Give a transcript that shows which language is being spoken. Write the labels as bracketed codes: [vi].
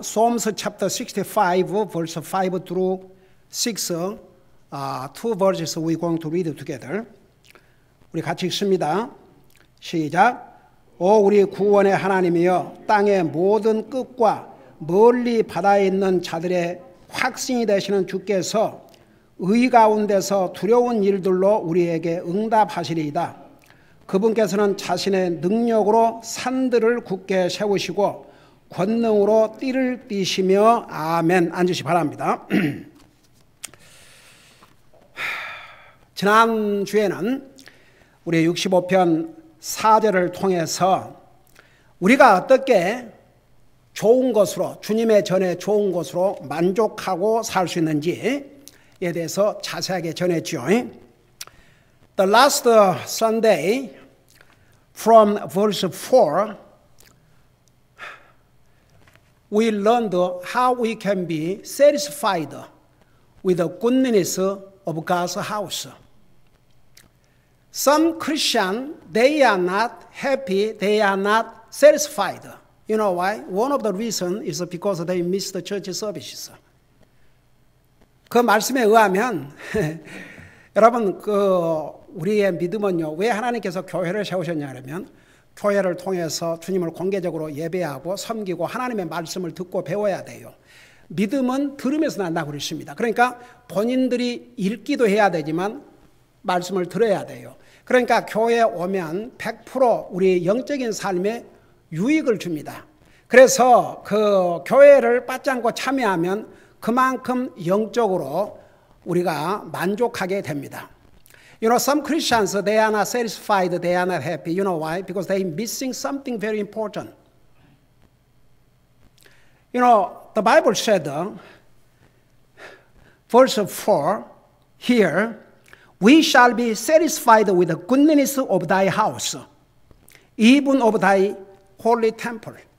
[en] Psalms chapter 65 verse 5 through 6 two verses we're going to read together. [ko] 우리 같이 읽습니다. 시작. 오 우리 구원의 하나님이여 땅의 모든 끝과 멀리 바다에 있는 자들의 확신이 되시는 주께서 의 가운데서 두려운 일들로 우리에게 응답하시리이다. 그분께서는 자신의 능력으로 산들을 굳게 세우시고 권능으로 띠를 띠시며 아멘. 앉으시 바랍니다. 지난주에는 우리 65편 4절을 통해서 우리가 어떻게 좋은 것으로 주님의 전에 좋은 것으로 만족하고 살 수 있는지에 대해서 자세하게 전했죠. [en] The last Sunday from verse 4 we learned how we can be satisfied with the goodness of God's house. Some Christians, they are not happy, they are not satisfied. You know why? One of the reasons is because they miss the church services. [ko] 그 말씀에 의하면 여러분 우리의 믿음은요. 왜 하나님께서 교회를 세우셨냐 하면 교회를 통해서 주님을 공개적으로 예배하고 섬기고 하나님의 말씀을 듣고 배워야 돼요. 믿음은 들으면서 난다고 그랬습니다. 그러니까 본인들이 읽기도 해야 되지만 말씀을 들어야 돼요. 그러니까 교회에 오면 100% 우리 영적인 삶에 유익을 줍니다. 그래서 그 교회를 빠지 않고 참여하면 그만큼 영적으로 우리가 만족하게 됩니다. [en] You know, some Christians, they are not satisfied, they are not happy. You know why? Because they are missing something very important. You know, the Bible said, verse 4 here, we shall be satisfied with the goodness of thy house, even of thy holy temple.